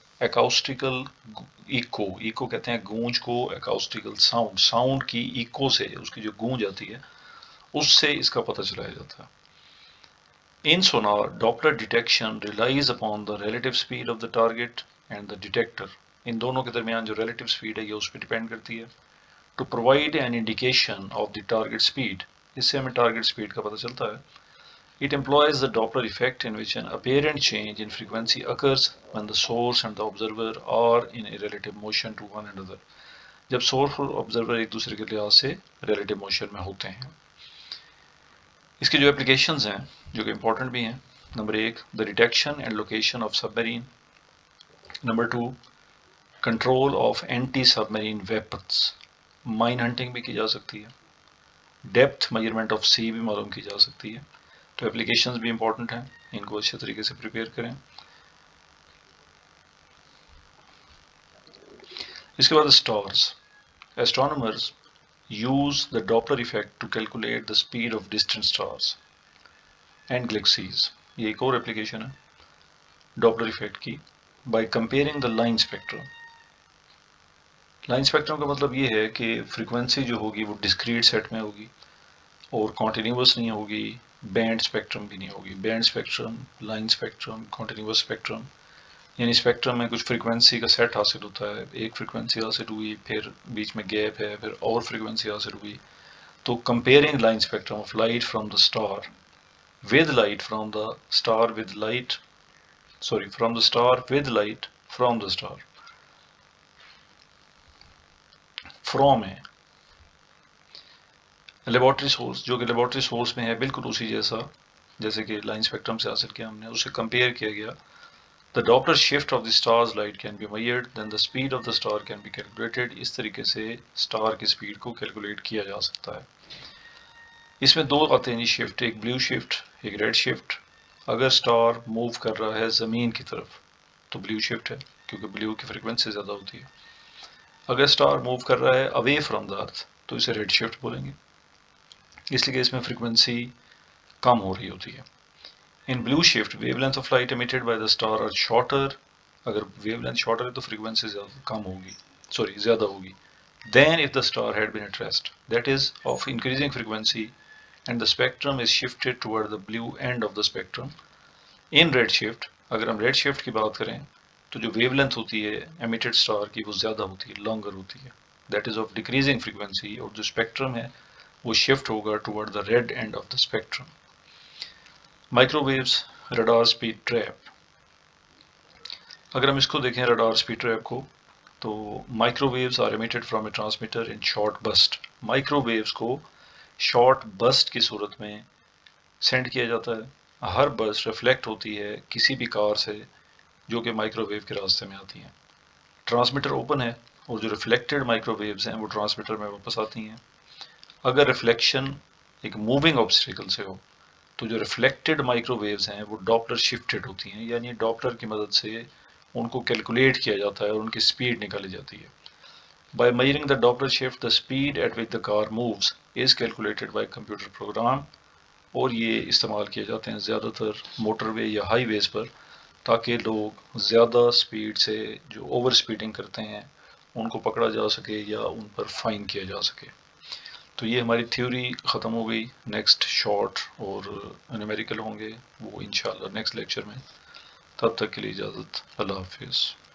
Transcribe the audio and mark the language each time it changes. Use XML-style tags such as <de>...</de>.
<ur>ایکاؤسٹیکل eco کہتے ہیں گونج کو، ایکاؤسٹیکل ساؤنڈ کی ایکو سے، اس کی جو گونج آتی ہے اس سے اس کا پتہ چلایا جاتا ہے.</ur> <en>In sonar, Doppler detection relies upon the relative speed of the target and the detector.</en> <ur>ان دونوں کے درمیان جو relative speed ہے یہ اس پہ ڈیپینڈ کرتی ہے.</ur> <en>To provide an indication of the target speed,</en> <ur>اس سے ہمیں target speed کا پتہ چلتا ہے.</ur> <en>It employs the Doppler effect in which an apparent change in frequency occurs when the source and the observer are in a relative motion to one another.</en> <ur>جب source اور observer ایک دوسرے کے لحاظ سے relative motion میں ہوتے ہیں. اس کے جو اپلیکیشنز ہیں جو کہ امپورٹنٹ بھی ہیں، number 1 the detection and location of sub marine, number 2 control of anti sub marine weapons, mine hunting بھی کی جا سکتی ہے، ڈیپتھ میجرمنٹ آف سی بھی معلوم کی جا سکتی ہے. تو اپلیکیشنز بھی امپورٹنٹ ہیں، ان کو اچھے طریقے سے پریپیئر کریں. اس کے بعد stars.</ur> <en>Astronomers use the Doppler effect to calculate the speed of distant stars and galaxies.</en> <ur>یہ ایک اور اپلیکیشن ہے ڈاپلر ایفیکٹ کی</ur> <en>by comparing the line spectrum.</en> <ur>Line spectrum کا مطلب یہ ہے کہ فریکوینسی جو ہوگی وہ ڈسکریٹ سیٹ میں ہوگی اور کانٹینیوس نہیں ہوگی، بینڈ اسپیکٹرم بھی نہیں ہوگی. Band spectrum, line spectrum, continuous spectrum, یعنی اسپیکٹرم میں کچھ فریکوینسی کا سیٹ حاصل ہوتا ہے، ایک فریکوینسی حاصل ہوئی، پھر بیچ میں گیپ ہے، پھر اور فریکوینسی حاصل ہوئی.</ur> <en>تو comparing line spectrum of light from the star with light from the star with light from the star with light from the star from ہے laboratory source,</en> <ur>جو کہ لیبارٹری سورس میں ہے بالکل اسی جیسے کہ لائن اسپیکٹرم سے حاصل کیا ہم نے، اسے کمپیئر کیا گیا.</ur> <en>The Doppler shift of the star's light can be measured, then the speed of the star can be calculated.</en> <ur>اس طریقے سے سٹار کی سپیڈ کو کیلکولیٹ کیا جا سکتا ہے. اس میں دو آتے ہیں جی شفٹ، ایک بلیو شفٹ ایک ریڈ شفٹ. اگر سٹار موو کر رہا ہے زمین کی طرف تو بلیو شفٹ ہے کیونکہ بلیو کی فریکوینسی زیادہ ہوتی ہے. اگر سٹار موو کر رہا ہے</ur> <en>away from the earth</en> <ur>تو اسے ریڈ شفٹ بولیں گے، اس لیے کہ اس میں فریکوینسی کم ہو رہی ہوتی ہے.</ur> <en>In blue shift, wavelength of light emitted by the star are shorter.</en> <ur>اگر wavelength shorter ہے تو frequency زیادہ ہوگی.</ur> <en>Then if the star had been at rest, that is of increasing frequency, and the spectrum is shifted toward the blue end of the spectrum. In red shift,</en> <ur>اگر ہم red shift کی بات کریں تو جو wavelength ہوتی ہے emitted star کی وہ زیادہ ہوتی ہے، longer ہوتی ہے.</ur> <en>That is of decreasing frequency،</en> <ur>اور جو spectrum ہے وہ shift ہوگا</ur> <en>toward the red end of the spectrum. Microwaves radar speed trap.</en> <ur>اگر ہم اس کو دیکھیں</ur> <en>Radar speed trap کو تو microwaves are emitted from a transmitter in short burst.</en> <ur>Micro views کو شارٹ بسٹ کی صورت میں سینڈ کیا جاتا ہے. ہر بسٹ ریفلیکٹ ہوتی ہے کسی بھی کار سے جو کہ مائکرو ویو کے راستے میں آتی ہیں. ٹرانسمیٹر اوپن ہے اور جو ریفلیکٹڈ مائکرو ویوز ہیں وہ ٹرانسمیٹر میں واپس آتی ہیں. اگر ریفلیکشن ایک موونگ آبسٹیکل سے ہو تو جو ریفلیکٹڈ مائکرو ویوز ہیں وہ ڈاپلر شفٹڈ ہوتی ہیں، یعنی ڈاپلر کی مدد سے ان کو کیلکولیٹ کیا جاتا ہے اور ان کی سپیڈ نکالی جاتی ہے.</ur> <en>By measuring the Doppler shift the speed at which the car moves is calculated by computer program.</en> <ur>اور یہ استعمال کیے جاتے ہیں زیادہ تر موٹر وے یا ہائی ویز پر تاکہ لوگ زیادہ سپیڈ سے جو اوور سپیڈنگ کرتے ہیں ان کو پکڑا جا سکے یا ان پر فائن کیا جا سکے. تو یہ ہماری تھیوری ختم ہو گئی. نیکسٹ شارٹ اور نیومیریکل ہوں گے وہ انشاءاللہ نیکسٹ لیکچر میں. تب تک کے لیے اجازت، اللہ حافظ.</ur>